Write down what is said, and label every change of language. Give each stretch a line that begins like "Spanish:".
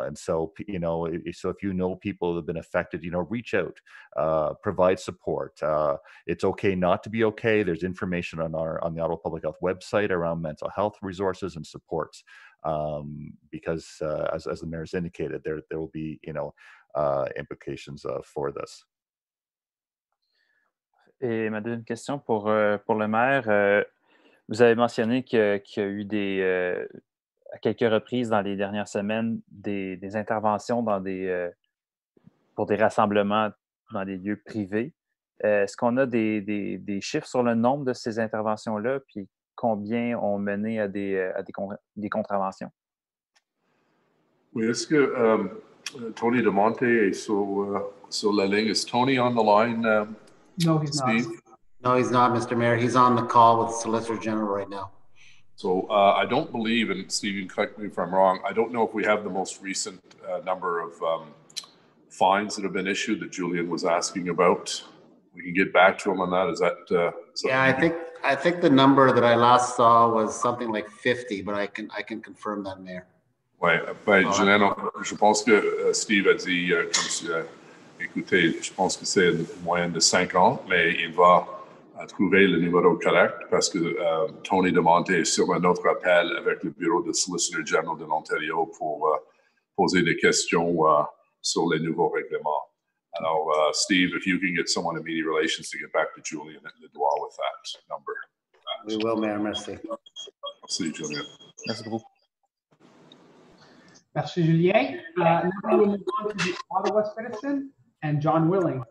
English: And so, you know, so if you know people that have been affected, you know, reach out, provide support. It's okay not to be okay. There's information on the Ottawa Public Health website around mental health resources and supports, because as the mayor's indicated, there will be, you know, implications for this.
French: Et ma deuxième question pour le maire, vous avez mentionné qu'il y a eu à quelques reprises dans les dernières semaines des interventions pour des rassemblements dans des lieux privés. Est-ce qu'on a des chiffres sur le nombre de ces interventions-là, puis combien ont mené à des contraventions? Oui, est-ce que Tony DeMonte est sur la ligne?
English: Is Tony on the line? No, he's Steve? not. No, he's not, Mr. Mayor. He's on the call with the Solicitor General right now. So I don't believe, and Steve, you can correct me if I'm wrong, I don't know if we have the most recent number of fines that have been issued that Julian was asking about. We can get back to him on that. Is that? Yeah, I think the number that I last saw was something like 50, but I can confirm that, Mayor.
French: Ouais, ben, Julian, je pense que Steve a dit, écoutez, je pense que c'est une moyenne de 50, mais il va trouver le numéro correct parce que Tony DeMonte est sur un autre appel avec le bureau de Solicitor General de l'Ontario pour poser des questions sur les nouveaux règlements.
English: Alors, Steve, if you can get someone in media relations to get back to Julian at the door with that number. We will, Mayor.
French: Merci. Merci, Julian. Merci beaucoup. Merci, Julien.
English: Now we'll move on to the Ottawa citizen and John Willing.